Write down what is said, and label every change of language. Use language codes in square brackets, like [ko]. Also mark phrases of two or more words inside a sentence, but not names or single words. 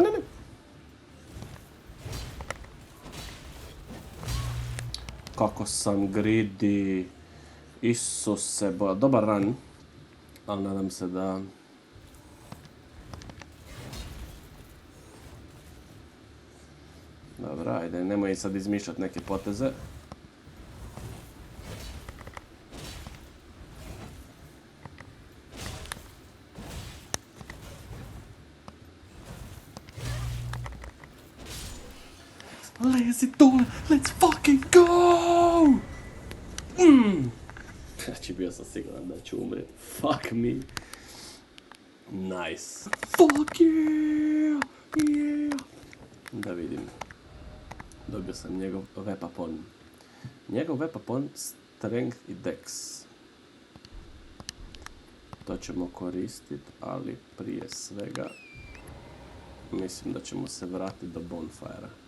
[sr] Kako sam greedy. Isuse Bože. Dobar run. Ali nadam se da... Dobro, ajde, nemoj sad izmišljati neke poteze. [en] Let's fucking go! [sr] Znači, bio sam siguran da ću umreti. [en] Fuck me. Nice. Fuck yeah! Yeah! [sr] Da vidim. Dobio sam njegov Vepapon. Njegov Vepapon strength i dex. To ćemo koristiti, ali prije svega mislim da ćemo se vratiti do bonfire-a.